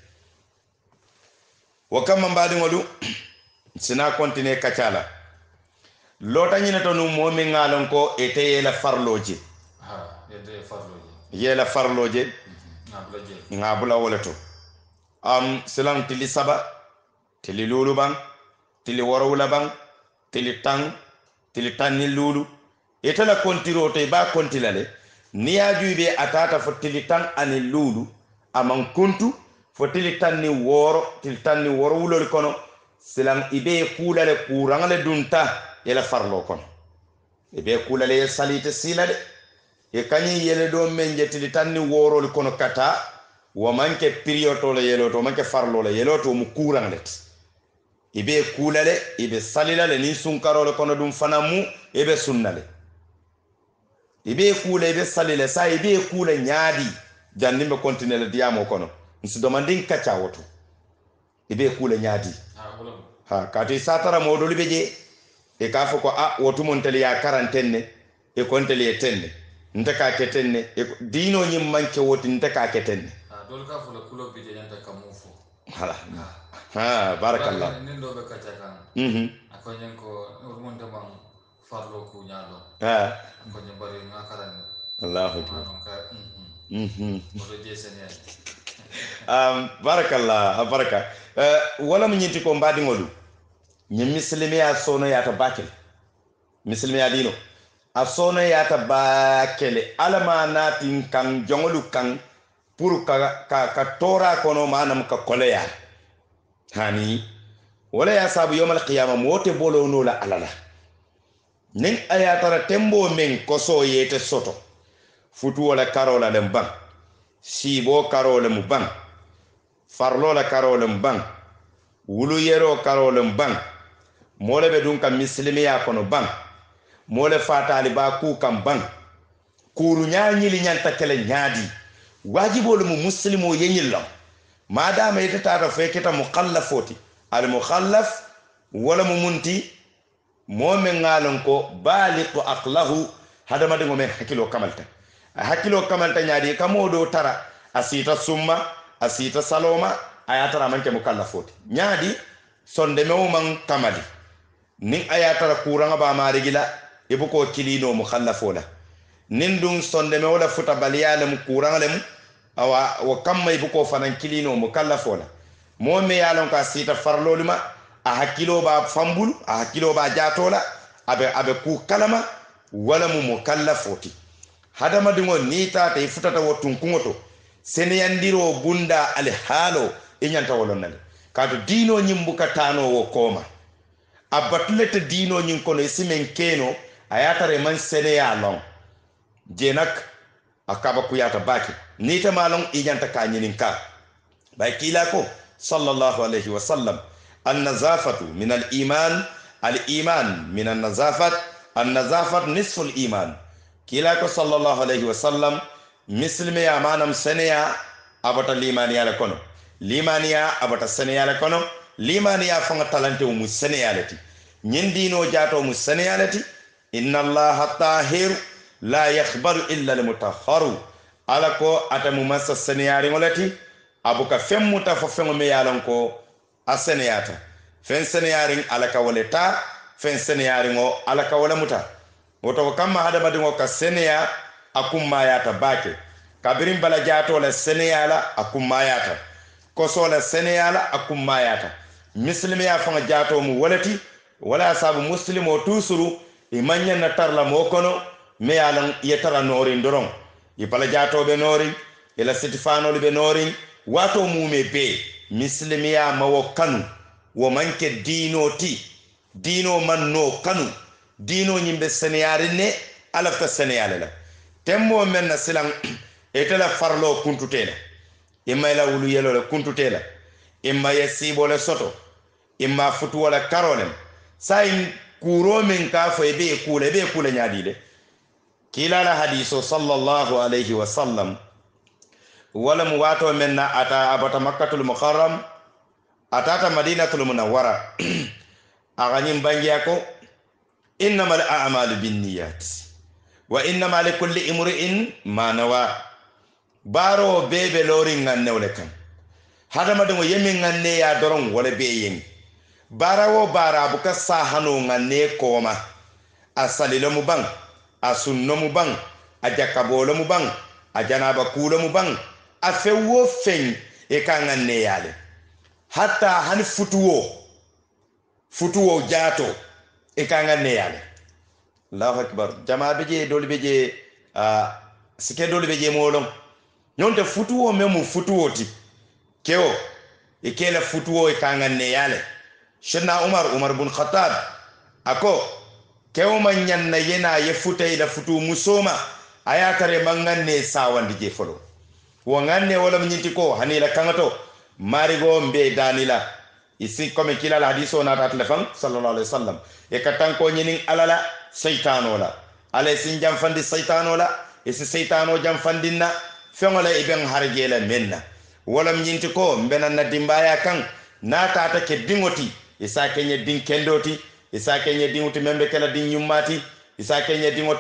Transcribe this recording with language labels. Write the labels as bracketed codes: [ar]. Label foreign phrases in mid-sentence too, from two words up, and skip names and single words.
[man] wakama mbadi ngolu sina continue kacala lota nyina to no momi ngalon ko ete la farloje yela farloje ngabula wala to silam tili saba tili lulu bang tili worowula bang tili tanni lulu ete la kontiro to ba kontilale niya jube atata fo tili tan ani lulu aman kuntu fo tili tanni woro wulol kono silam ibe kulale kurangale dunta yela farlo kono e be kulale ye salite sila de e kanyi yele do men jetili tanni worol kono kata wo manke periodo le yelo to manke farlo le yelo to mu kurang let e be kulale e be salila le ni sunkarole kono dum fanamu e be sunnale e be kula e be salile sa e be kula nyaadi janni be continue le diamo kono nsi domandin kacha woto e be kula nyaadi ha kati satara modoli be je e ka fo ko a wotu monteli ya quarantaine e konteli e tenne nte ka ketenne e dino nyim manke woti nte ka ketenne ha dol ka fo la kulo be je nta kamufo hala ha barakallah nendo be kacha kan akonyen ko monte mam farlo ku nyaalo ha akonyen bari ngakaran [ar] الله أكبر [man] oto je sene barakallah baraka wala mu nyinti ko mbadi ngodu nyi muslimi ya sono ya ta bakel muslimi ya dino a sono ya ta bakele alama natin kan jongolu kan pour ka tora kono manam ka koleya hani wala ya sabu [ar] يوم القيامة [man] mote bolo no la alala nin ayatara tembo men koso yete soto futu wala karola lem bang sibo karola mu bang farlo la karola mu bang wulu yero karola mu bang mole be dun kam muslimiya kono bang mole fatali ba ku kam bang kuru nyaanyili nyanta kele nyaadi wajibolu mu muslimo yenyillo madama yetata fe kita mukhallafoti [ar] المكلف [man] wala mu munti momen ngalon ko [ar] بالغ عقله [man] hadama de ngomen hakilo kamalta nyaadi kamodo tara asita summa asita saloma ayatara manke mukallafoti nyaadi sonde mewman kamali nin ayatara kuranga ba marigila ibuko kilino mukhallafola nin dun sonde mewla futa baliyalem kuranga lem awa wa kamma ibuko fanan kilino mukallafola momme yalon ka sita farloluma a hakilo ba fambul a hakilo ba jatola abe ku kalama wala mu mukallafoti hadama dingo nita tay futata wotun kungoto seneyandiro bunda al halo inyanta wolonale kato dino nyimbuka tano wo koma abatlete dino nyin kono simen keno ayatare man seneya long jenak akaba kuyata baki nita malong inyanta ka nyininka bay kila ko [ar] صلى الله عليه وسلم النظافة من الإيمان الإيمان من النظافة النظافة نصف الإيمان [man] kila ko [ar] صلى الله عليه وسلم [man] muslimi ya manam seneya abata limaniya la kono limaniya abata seneya la kono limaniya fanga talante mu seneya lati nyindino jato mu seneya lati [ar] إن الله طاهر لا يقبل إلا المطهر [man] alako atamu masa seneya ringolati abuka femmuta fo fengo me yalan ko aseneyata fen seneyaring alaka waleta fen seneyaringo alaka wala muta woto kamma hadama dingo ka seneya akumma yata bake kabirin bala jato la seneyala akumma yata koso la seneyala akumma yata muslimi ya fanga jato mu walati wala sabu muslimo tusuru imanya na tarla mo kono me yalan yetara nori ndoron ibala jato be nori ila sitifano be nori wato mume be muslimiya mawo kanu wo manke dino man no kanu dino nyimbe seneyari ne alafta seneyale la tembo men na silang etela farlo kuntutela imma la wulu yelo la kuntutela imma yesibo le soto imma futu wala karolem sayin kuro men ka fo be kula nyaadile kila la hadiso [ar] صلى الله عليه وسلم [man] wala mu wato men na ata abata [ar] مكة المكرمة [man] atata [ar] المدينة المنورة [man] aganyim bangiya ko [ar] إنما الأعمال بالنيات وإنما لكل امرئ ما نوى [man] baro bebe lori ngannewle kan hadama de mo yemi nganne ya doron wala be yen barawo bara buka sahano nganne koma asalilo mu bang asunno mu bang ajakabolo mu bang ajanaba kulo mu bang afewo fen e ka nganne yale hatta han futuwo jato e ka nganne yale [ar] الله أكبر [man] jama beje doli beje sike doli beje molon nyonte futuwo memu futuwo ti keo e kela futuwo e ka nganne yale shedna umar bin khattab ako kewo man nyanna yena ye futay la futu musoma aya tare manganne sawandi je folo wo nganne wala nyinti ko hanila kangato marigo mbe danila isi comme kila la hadiso na ta telefon [ar] صلى الله عليه وسلم [man] e katan ko nyinin alala shaytanola ala sin jam fandi shaytanola isi shaytano jam fandinna fengola iben harjela menna wala nyinti ko mbenanna dimbaya kan na tata ke dingoti isa kenye din kendoti isa kenye dingoti membe kala din nyummati isa kenye dingoti